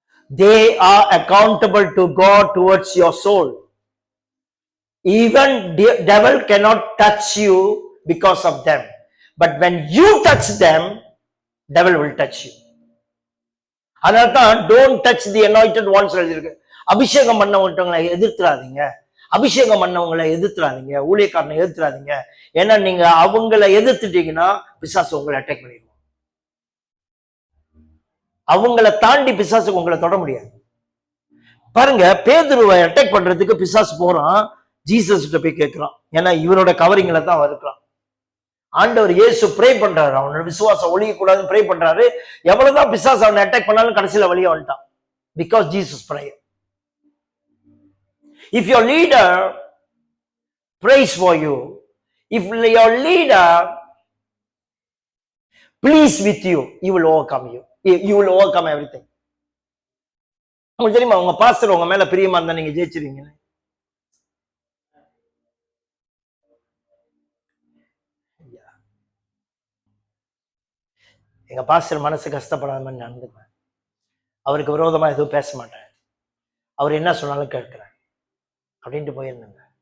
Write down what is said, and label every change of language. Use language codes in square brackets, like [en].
[en] They are accountable to God towards your soul. Even devil cannot touch you because of them, but when you touch them, devil will touch you. [ta] அதனால்தான் [en] don't touch the anointed ones [ta] எழுதிருக்கு. அபிஷேகம் பண்ணவங்களை எதிர்த்துறாதீங்க, அபிஷேகம் பண்ணவங்களை எதிர்த்துறாதீங்க, ஊழியக்காரனை எதிர்த்துறாதீங்க. ஏன்னா நீங்க அவங்களை எதிர்த்துட்டீங்கன்னா பிசாசு உங்களை அட்டாக் பண்ணிடுவோம். அவங்களை தாண்டி பிசாசுக்கு உங்களை தொட முடியாது. பாருங்க, பேதுருவை அட்டாக் பண்றதுக்கு பிசாசு போறான், ஜீசஸ் கிட்ட போய் கேட்கிறான். ஏன்னா இவரோட கவரிங்ல தான் இருக்கிறான். ஆண்டவர் இயேசு ப்ரே பண்றாரு, அவனோட விசுவாசம் ஒழிய கூடாதுன்னு ப்ரே பண்றாரு. எவ்வளவுதான் பிசாசு அவனை அட்டாக் பண்ணாலும் கடைசியில வழியா வந்துட்டான். [en] Because Jesus prayer. If your leader prays for you, if your leader please with you, he will overcome you. You will overcome everything. [ta] உங்களுக்கு தெரியுமா, உங்க பாஸ்டர் உங்க மேல பிரியமா இருந்தா நீங்க ஜெயிச்சிருவீங்க. எங்க பாஸ்டர் மனசு கஷ்டப்படாத மாதிரி நடந்துக்குவேன், அவருக்கு விரோதமா எதுவும் பேச மாட்டேன், அவர் என்ன சொன்னாலும் கேட்கிறேன் அப்படின்ட்டு போயிருந்தேங்க.